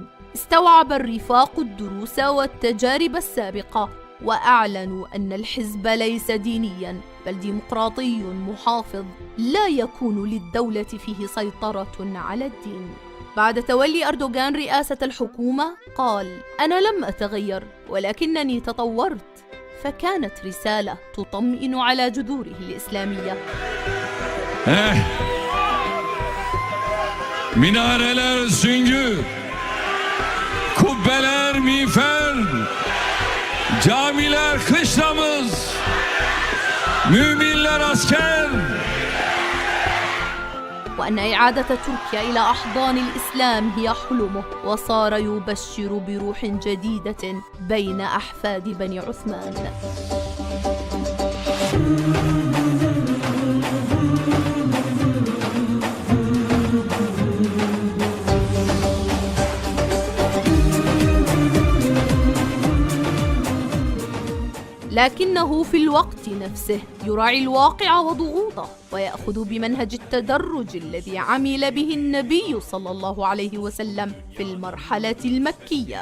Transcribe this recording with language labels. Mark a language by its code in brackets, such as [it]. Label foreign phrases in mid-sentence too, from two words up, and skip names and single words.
[ar] استوعب الرفاق الدروس والتجارب السابقة، وأعلنوا أن الحزب ليس دينياً بل ديمقراطي محافظ لا يكون للدولة فيه سيطرة على الدين. بعد تولي أردوغان رئاسة الحكومة قال: أنا لم أتغير ولكنني تطورت. فكانت رسالة تطمئن على جذوره الإسلامية. [tr] Minareler süngü, kubbeler miğfer, camiler kışlamız, müminler asker. [ar] وأن إعادة تركيا إلى أحضان الإسلام هي حلمه، وصار يبشر بروح جديدة بين أحفاد بني عثمان. لكنه في الوقت نفسه يراعي الواقع وضغوطه، ويأخذ بمنهج التدرج الذي عمل به النبي صلى الله عليه وسلم في المرحلة المكية.